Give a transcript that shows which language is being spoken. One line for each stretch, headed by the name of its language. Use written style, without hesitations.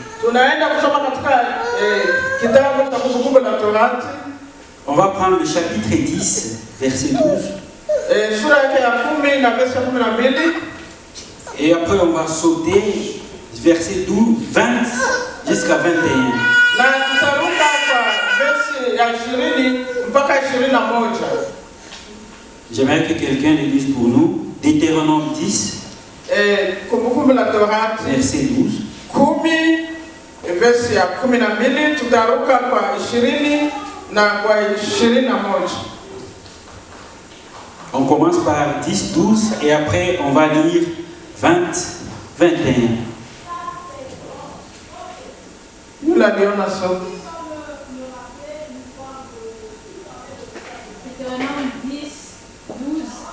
Swahili: Tunaenda kusoma katika kitabu cha Kumbukumbu la Torati.
French: On va prendre le chapitre 10, verset 12.
Swahili: Sura yake ya 10 na verset 12.
French: Et après on va sauter verset 12, 20 jusqu'à 21.
Swahili: Na tutaruka kwa verse ya 20 mpaka 21.
French: J'aimerais que quelqu'un le lise pour nous. Deutéronome 10,
Swahili: Kumbukumbu la Torati
French: verset 12.
Swahili: 10 verse ya 12, tutaruka kwa 20 na kwa 21.
French: On commence par 10, 12 et après on va lire 20, 21.
Swahili: Yule aliona somo.
French: Deutéronome 10, 12.